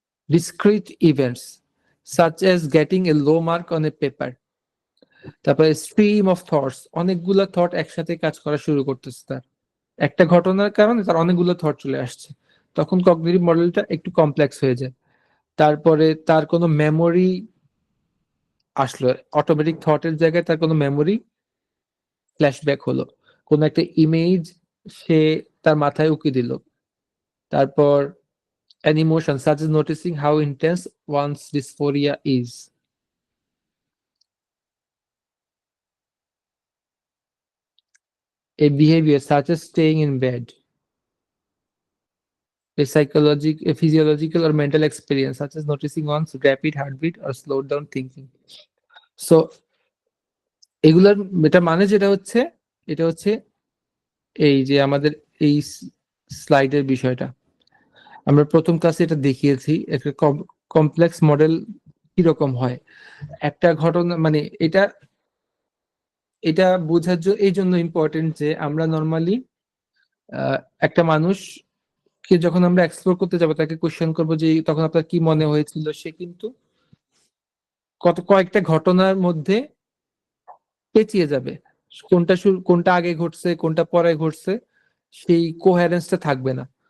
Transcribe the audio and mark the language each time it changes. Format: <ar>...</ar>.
<en>discrete events such as getting a low mark on a paper,</en> <bn>তারপরে stream of thoughts, অনেকগুলো thought একসাথে কাজ করা শুরু করতেছে, তার একটা ঘটনার কারণে তার অনেকগুলো থট চলে আসছে, তখন কগনিটিভ মডেলটা একটু কমপ্লেক্স হয়ে যায়। তারপরে তার কোনো মেমোরি আসলো, অটোমেটিক থটের জায়গায় তার কোনো মেমোরি ফ্ল্যাশব্যাক হলো, কোনো একটা ইমেজ সে তার মাথায় উকি দিল।</bn> <en>তারপর an emotion such as noticing how intense one's dysphoria is. A behavior such as staying in bed. A physiological or mental experience such as noticing one's rapid heartbeat or slowed down thinking.</en> <bn>So এগুলার এটা মানে এটা হচ্ছে এই যে আমাদের এই স্লাইডের বিষয়টা আমরা প্রথম ক্লাসে এটা দেখিয়েছি, একটা কমপ্লেক্স মডেল কিরকম হয়। একটা ঘটনা মানে এটা বোঝার জন্য এই জন্য ইম্পর্টেন্ট যে আমরা নর্মালি একটা মানুষকে যখন আমরা এক্সপ্লোর করতে যাবো, তাকে কোশ্চেন করবো যে তখন আপনার কি মনে হয়েছিল, সে কিন্তু কয়েকটা ঘটনার মধ্যে পেঁচিয়ে যাবে, কোনটা আগে ঘটছে কোনটা পরে ঘটছে সেই কোহেরেন্সটা থাকবে না।</bn>